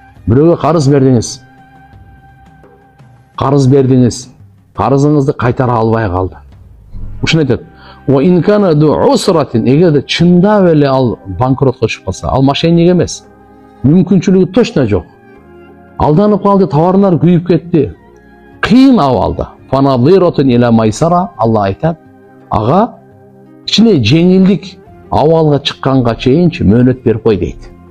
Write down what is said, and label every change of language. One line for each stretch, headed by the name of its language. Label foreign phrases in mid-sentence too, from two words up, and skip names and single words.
Kyrgyz: Бирөөгө карыз бердиңиз, карызыңызды кайтара албай калды. Ушуну айтат.
Arabic: وإن كان ذو عسرة,
Kyrgyz: эгерде чындап эле ал банкротко түшүп калса, ал мошенник эмес. Мүмкүнчүлүгү точно жок. Алданып калды, товарлар күйүп кетти. Кыйын абалда.
Arabic: فنظرة إلى ميسرة,
Kyrgyz: Алла айтат. Ага кичине жеңилдик абалга чыкканга чейинчи мөөнөт берип кой дейт.